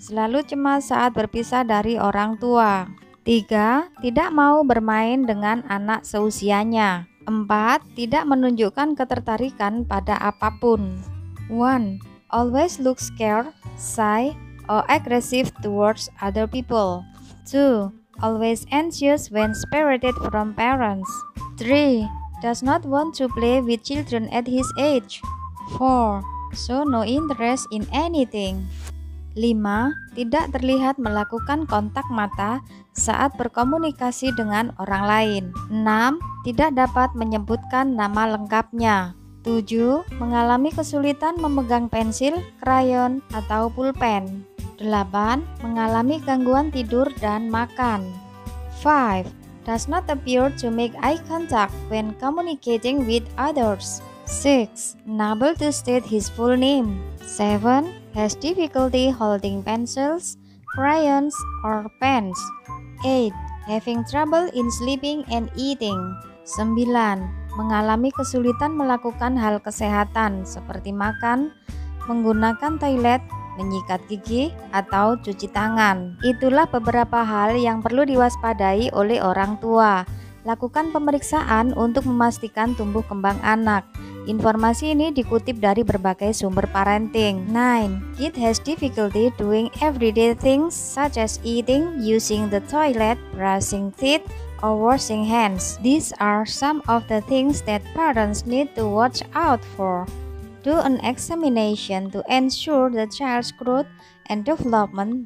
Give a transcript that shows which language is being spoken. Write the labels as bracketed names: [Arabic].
[Indonesian] Selalu cemas saat berpisah dari orang tua. 3. Tidak mau bermain dengan anak seusianya. 4. Tidak menunjukkan ketertarikan pada apapun. 1. [English] Always look scared, shy, or aggressive towards other people. 2. Always anxious when separated from parents. 3. Does not want to play with children at his age. 4. Show no interest in anything. 5. [Indonesian] Tidak terlihat melakukan kontak mata saat berkomunikasi dengan orang lain. 6. Tidak dapat menyebutkan nama lengkapnya. 7. Mengalami kesulitan memegang pensil, krayon, atau pulpen. 8. Mengalami gangguan tidur dan makan. 5. [English] Does not appear to make eye contact when communicating with others. 6. Unable to state his full name. 7. Has difficulty holding pencils, crayons, or pens. 8. Having trouble in sleeping and eating. [Indonesian] 9. Mengalami kesulitan melakukan hal kesehatan seperti makan, menggunakan toilet, menyikat gigi, atau cuci tangan. Itulah beberapa hal yang perlu diwaspadai oleh orang tua. Lakukan pemeriksaan untuk memastikan tumbuh kembang anak. Informasi ini dikutip dari berbagai sumber parenting. 9. [English] Kid has difficulty doing everyday things such as eating, using the toilet, brushing teeth, or washing hands. These are some of the things that parents need to watch out for. Do an examination to ensure the child's growth and development.